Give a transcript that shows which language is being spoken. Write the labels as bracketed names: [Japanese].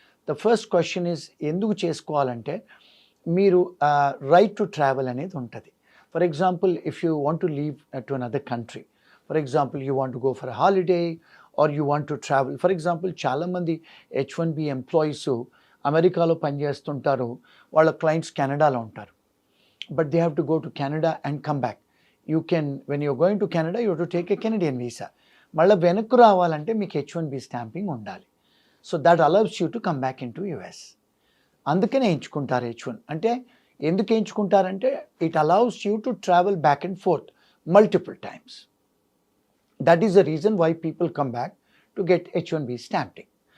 [English] the first question is [Telugu] ఎందుకు చేసుకోవాలంటే మీరు [English] right to travel [Telugu] అనేది ఉంటుంది. [English] For example if you want to leave to another country, for example you want to go for holiday or you want to travel. [Telugu] For example చాలామంది H1B employees అమెరికాలో పనిచేస్తుంటారు, వాళ్ళ clients కెనడాలో ఉంటారు. [English] But they have to go to Canada and come back. You can, when you're going to Canada, you have to take a Canadian visa. [Telugu] మళ్ళీ వెనక్కు రావాలంటే మీకు H1B stamping ఉండాలి. [English] So that allows you to come back in to US. [Telugu] అందుకనే ఎంచుకుంటారు H1. అంటే ఎందుకు ఎంచుకుంటారంటే [English] It allows you to travel back and forth multiple times. That is the reason why people come back to get H1B stamping.